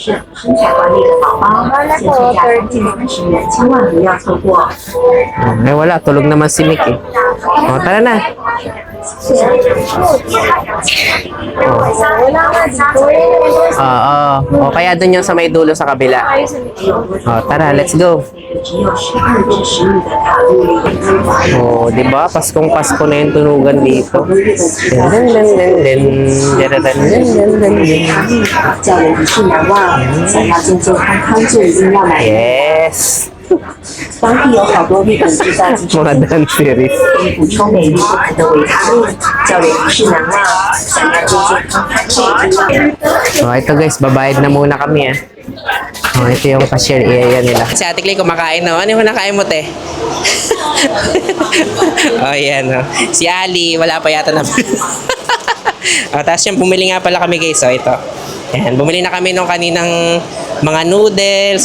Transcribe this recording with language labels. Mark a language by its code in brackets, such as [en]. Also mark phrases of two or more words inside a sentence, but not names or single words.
[tl] Wala ko, 30. Eh wala, tulog naman si Mick eh. Oh, tara na. Wala nga dito eh. Oo. O kaya doon yung sa may dulo sa kabila. Oh, tara, [en] let's go. [tl] Oh, di ba? Paskong Pasko na yung tunugan dito. Den den den den den den den den den. [zh] 叫人一世难忘，想要健健康康就一定要买。 [en] Yes. [zh] 当地有好多日本制造及 [tl] Mga dance series. [zh] 可以补充美丽不可的维他命，叫人一世难忘。想要健健康康就一定要买。 [tl] Oh, ito guys, babayad na muna kami ah. Oh, ito yung cashier area nila. Si Ate Clay kumakain no? Ano yung nakain mo, te? Oh, yan oh. Si Ali, wala pa yata na. Oh, tapos yung bumili nga pala kami guys. So, ito. Yan, bumili na kami nung kaninang mga noodles.